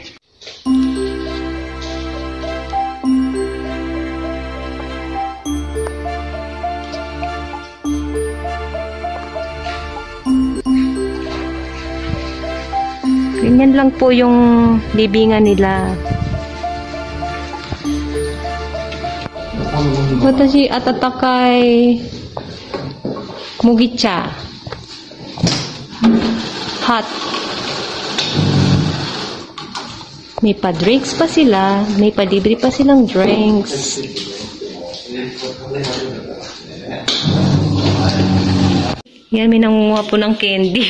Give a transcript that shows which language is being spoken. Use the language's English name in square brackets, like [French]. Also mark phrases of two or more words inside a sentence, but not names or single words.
[Filipino] Ganyan lang po yung libingan nila. [Japanese] 私 温かい 麦茶. [Filipino] Hot. May pa-drinks pa sila. May pa-libre pa silang drinks. Yan, may nangunguha po ng candy.